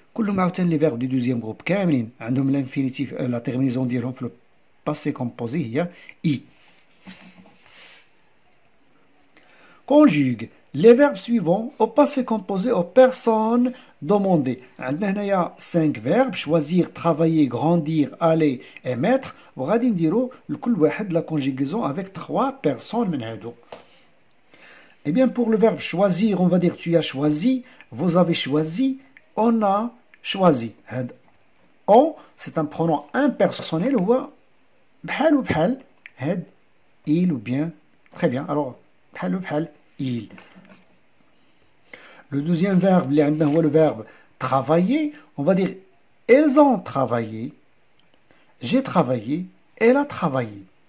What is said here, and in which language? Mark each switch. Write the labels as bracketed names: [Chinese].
[Arabic] كلهم عاوتاني [French] les verbes du deuxième groupe [Arabic] كاملين عندهم [French] l'infinitif, la terminaison [Arabic] ديالهم في [French] le passé composé هي i. Conjugue les verbes suivants au passé composé aux personnes demandées. [Arabic] عندنا هنايا [French] 5 verbes: choisir, travailler, grandir, aller et mettre. [Arabic] وغادي نديرو لكل واحد la conjugaison avec 3 personnes من هادو. [French] Eh bien, pour le verbe choisir, on va dire tu as choisi, vous avez choisi, on a choisi. On, c'est un pronom impersonnel ou [Arabic] bhal ou bhal, [French] il ou bien. Très bien, alors [Arabic] bhal ou bhal, [French] il. Le deuxième verbe, le verbe travailler, on va dire elles ont travaillé, j'ai travaillé, elle a travaillé.